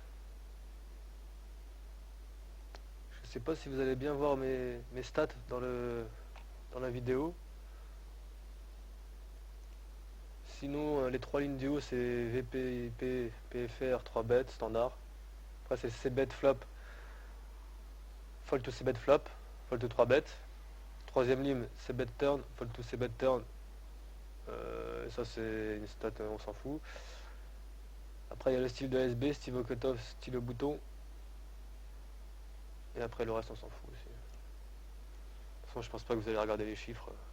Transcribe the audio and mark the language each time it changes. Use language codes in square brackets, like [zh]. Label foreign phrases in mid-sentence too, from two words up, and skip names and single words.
[fr] Je sais pas si vous allez bien voir mes stats dans la vidéo. Sinon, les trois lignes du haut, c'est VP, IP, PFR, 3 bêtes, standard. Après, c'est [en] C-bet flop, fold to C-bet flop, fold to 3 bêtes. [fr] Troisième ligne, [en] C-bet turn, fold to C-bet turn. [fr] Ça, c'est une stat, on s'en fout. Après, il y a le style de SB, style au cutoff, style au bouton. Et après, le reste, on s'en fout aussi. De toute façon, je pense pas que vous allez regarder les chiffres.